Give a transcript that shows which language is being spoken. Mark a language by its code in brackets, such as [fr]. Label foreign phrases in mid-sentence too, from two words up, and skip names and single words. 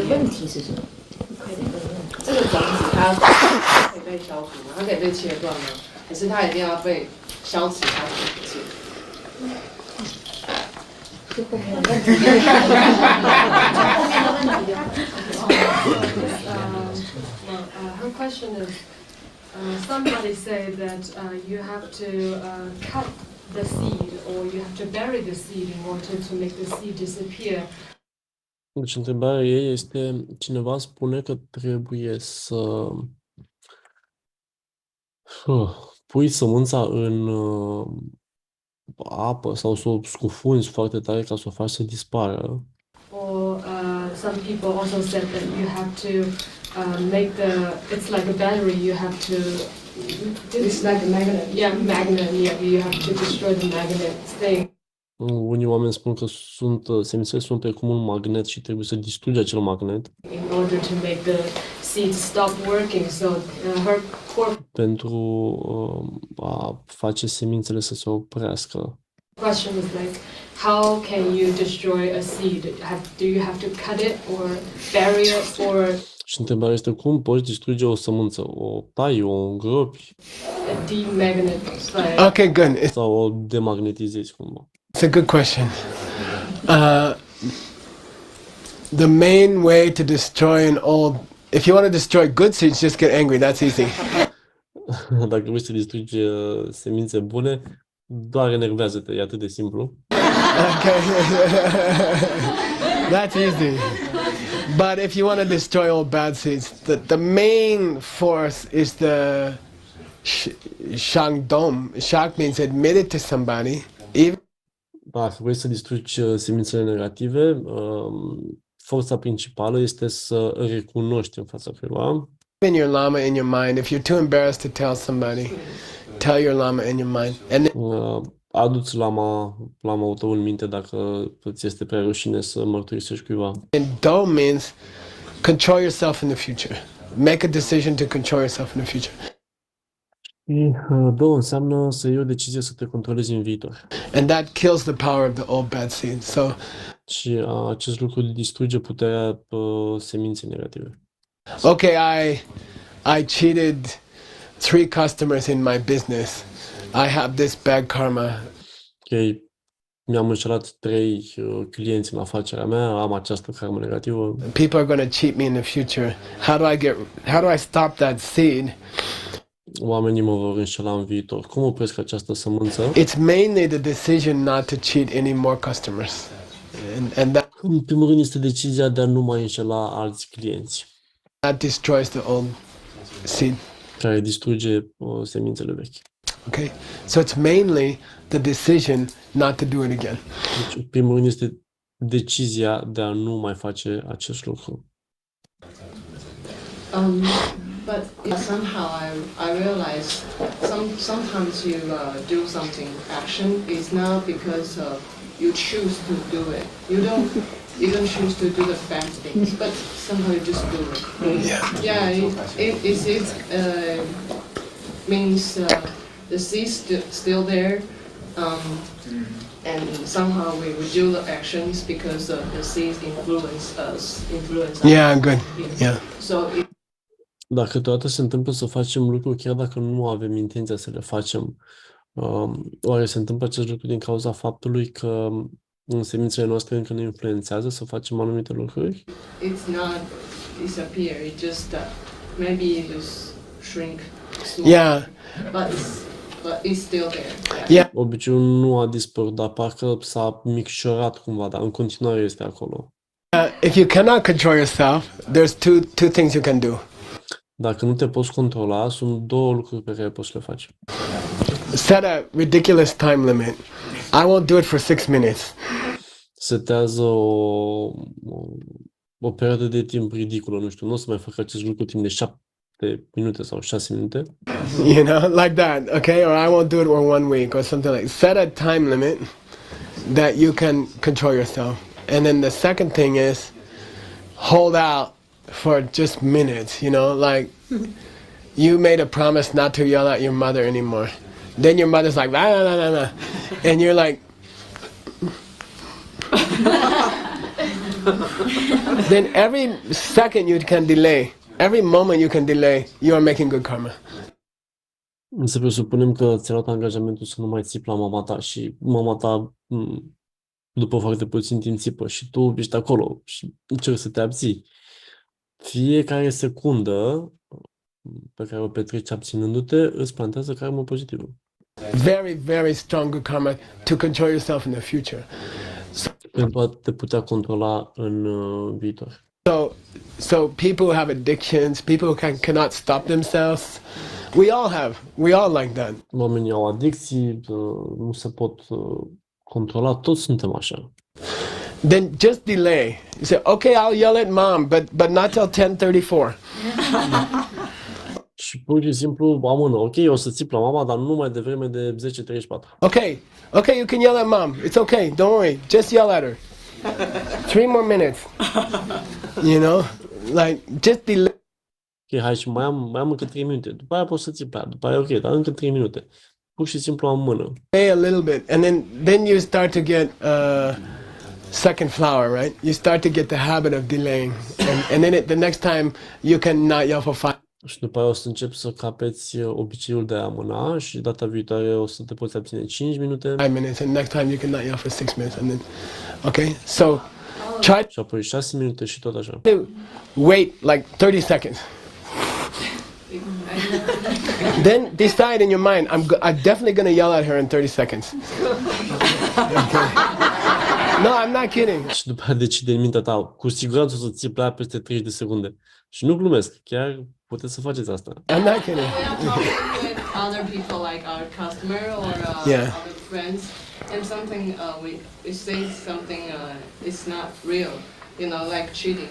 [zh] 你的问题是什么？这个种子它可以被消除吗？它可以被切断吗？还是它一定要被消磁它才不见？就后面的问题。后面的问题。 [en] Her question is, somebody say that you have to cut the seed or you have to bury the seed in order to make the seed disappear. [ro] Deci întrebarea ei este, cineva spune că trebuie să pui sămânța în apă sau să o scufunzi foarte tare ca să o faci să dispară. [en] Or some people also said that you have to make it's like a battery, you have to... It's like a magnet. Yeah, magnet, yeah, you have to destroy the magnet thing. [ro] Unii oameni spun că semințele sunt precum un magnet și trebuie să distrugi acel magnet. [en] In order to make the seed stop working, so her core [ro] Pentru a face semințele să se oprească. [en] question is like, how can you destroy a seed? Do you have to cut it or bury it or... [ro] Și întrebarea este cum poți distruge o sămânță? O tai, o îngropi? [en] Demagnetize. Okay, good. [ro] Sau o demagnetizezi cumva? [en] It's a good question. The main way to destroy an old... If you want to destroy good seeds, just get angry. That's easy. [ro] Dacă vrei să distrugi semințe bune, doar enervează-te, e atât de simplu. [en] Okay. That's easy. But if you want to destroy all bad seeds, the main force is the shangdom. Shak means admit it to somebody. Even [ro] Dacă vrei să distrugi semințele negative, forța principală este să recunoști în fața cuiva. [en] your lama in your mind. If you're too embarrassed to tell somebody, tell your lama in your mind. And [ro] Adu-ți lama-ul tău în minte dacă ți este prea rușine să mărturisești cuiva. [en] And do means control yourself in the future. Make a decision to control yourself in the future. [ro] Do înseamnă să iei o decizie să te controlezi în viitor. [en] And that kills the power of the old bad seed. So [ro] Și acest lucru distruge puterea seminței negative. [en] okay, I cheated 3 customers in my business. I have this bad karma. [ro] Ok, mi-am înșelat 3 clienți în afacerea mea, am această karmă negativă. [en] People are going to cheat me in the future. How do I stop that seed? [ro] Oamenii mă vor înșela în viitor. Cum opresc această sămânță? [en] It's mainly the decision not to cheat any more customers. And that [ro] În primul rând este decizia de a nu mai înșela alți clienți, [en] destroys the old seed. [ro] care distruge semințele vechi. [en] Okay? So it's mainly the decision not to do it again. [ro] Deci, în primul rând este decizia de a nu mai face acest lucru. [en] But somehow I realize sometimes you do something action is not because you choose to do it. You don't choose to do the bad things, but somehow you just do it. It means the seed's still there, and somehow we do the actions because the seeds influence us. Yeah, good. Yeah. So [ro] Dar câteodată se întâmplă să facem lucruri chiar dacă nu avem intenția să le facem. Oare se întâmplă acest lucru din cauza faptului că semințele noastre încă ne influențează să facem anumite lucruri? [en] it's not disappear. It just maybe it just shrink. Small, Yeah. but it's still there. Yeah. [ro] Obiceiul nu a dispărut, dar parcă s-a micșorat cumva, dar în continuare este acolo. [en] If you cannot control yourself, there's two things you can do. [ro] Dacă nu te poți controla, sunt 2 lucruri pe care poți să le faci. [en] Set a ridiculous time limit. I won't do it for 6 minutes. [ro] Setează o perioadă de timp ridicolă, nu știu, nu o să mai fac acest lucru timp de 7 minute sau 6 minute. [en] You know, like that, okay? Or I won't do it for 1 week or something like. Set a time limit that you can control yourself. And then the second thing is hold out for just minutes, you know, like you made a promise not to yell at your mother anymore. Then your mother's like, nah, nah, nah, nah. And you're like, then every second you can delay, every moment you can delay, you are making good karma. [ro] Să presupunem că ți-ai luat angajamentul să nu mai țipi la mama ta și mama ta, după foarte puțin timp, țipă și tu ești acolo și încerci să te abții. Fiecare secundă pe care o petreci abținându-te îți plantează karmă pozitivă. [en] Very, very strong good karma to control yourself in the future. [ro] Pentru a te putea controla în viitor. [en] So people who have addictions, people who cannot stop themselves, we all like that. [ro] Oamenii au adicții, nu se pot controla, toți suntem așa. [en] Then just delay. You say, okay, I'll yell at mom, but not till 10:34. [ro] Și pur și simplu amână. Ok, o să țip la mama, dar nu mai devreme de 10:34. [en] Okay, you can yell at mom. It's okay, don't worry. Just yell at her. 3 more minutes. You know, like just delay. [ro] Ok, hai și mai am încă 3 minute. După aia pot să țip la ea. După aia, ok, dar încă 3 minute. Pur și simplu amână. [en] Delay a little bit, and then you start to get second flower, right? You start to get the habit of delaying, and then the next time you can not yell for 5. [ro] Și după aia o să începi să capeți obiceiul de a amâna și data viitoare o să te poți abține 5 minute. [en] 5 minutes, and next time you can not yell for 6 minutes, and then, okay? So try [ro] Și apoi 6 minute și tot așa. [en] to wait like 30 seconds. Then decide in your mind, I'm definitely going to yell at her in 30 seconds. Okay. No, I'm not kidding. [ro] Și după aia decide în mintea ta, cu siguranță o să ții la ea peste 30 de secunde. Și nu glumesc, chiar puteți să faceți asta. [en] I'm not kidding. We are talking with other people like our customer or Yeah. other friends, and something we say something it's not real, you know, like cheating.